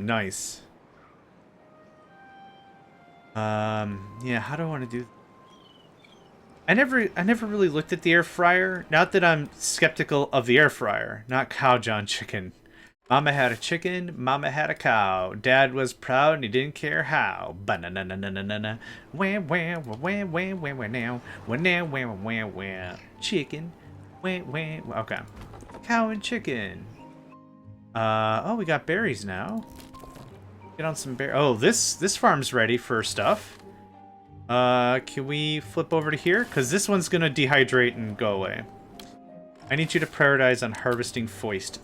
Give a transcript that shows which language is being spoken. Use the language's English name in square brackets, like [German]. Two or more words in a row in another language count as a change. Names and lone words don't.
[English] Nice. Yeah, how do I want to do? I never really looked at the air fryer. Not that I'm skeptical of the air fryer. Not cow John chicken. Mama had a chicken, mama had a cow. Dad was proud and he didn't care how. Ba-na-na-na-na-na-na. Wah, wah, wah, wah, wah, wah, wah, now. Wah, now, wah, wah, wah. Chicken. Wah, wah, wah. Okay. Cow and chicken. Oh, we got berries now. Get on some berries. Oh, this farm's ready for stuff. Can we flip over to here? Because this one's going to dehydrate and go away. I need you to prioritize on harvesting foist.